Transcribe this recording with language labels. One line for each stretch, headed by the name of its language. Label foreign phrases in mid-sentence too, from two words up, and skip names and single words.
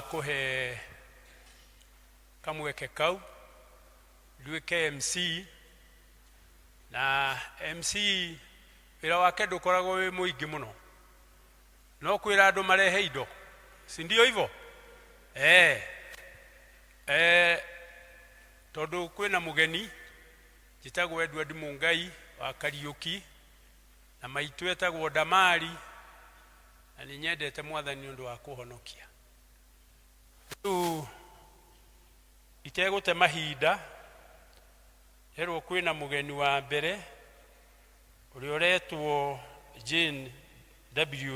Kikuyu: kũhe kamweke kau nduĩke MC, na MC wĩra wake ndũkoragwo wĩ mũingĩ mũno, no kwĩra andũ marehe indo,
Swahili: si ndio hivyo?
Kikuyu: Tondũ kwĩna mũgeni njĩtagwo Edward Mungai wa Kariũki na maitũ etagwo Damari, na nĩ nyendete Mwathani nĩ ũndũ wa kũhonokia. Rĩu itegũte mahinda herwo kwĩna mũgeni wa mbere ũrĩa ũretwo Jane W.